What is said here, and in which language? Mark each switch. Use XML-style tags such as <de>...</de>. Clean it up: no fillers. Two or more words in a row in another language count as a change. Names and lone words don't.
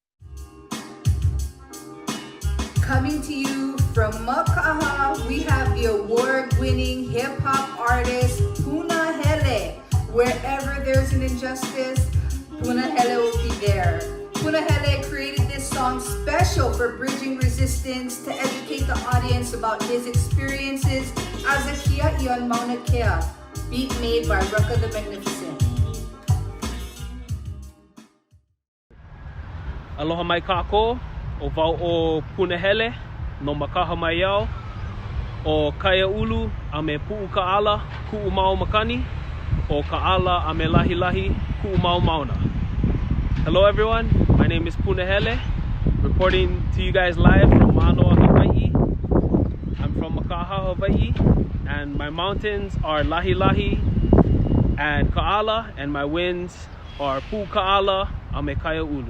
<en>Coming to you from Makaha, we have the award-winning hip-hop artist Punahele. Wherever there's an injustice, Punahele will be there. Punahele created this song special for bridging resistance to educate the audience about his experiences as a</en> <haw>Kia Ion Mauna Kea,</haw> <en>beat made by Rukka The Magnificent.</en> <haw>Aloha mai kako, o wau o Punahele, no makaha mai au, o kaya ulu a me pu'u ka'ala, ku'u mau makani, o ka'ala a me lahi lahi, ku'u mau mauna.</haw> <en>Hello everyone, my name is Punahele, reporting to you guys live from Manoa, Hawaii. I'm from Makaha, Hawaii, and my mountains are Lahi Lahi and Ka'ala, and my winds are Pu'u Ka'ala</en> <haw>a me</haw> <en>kaya ulu.</en>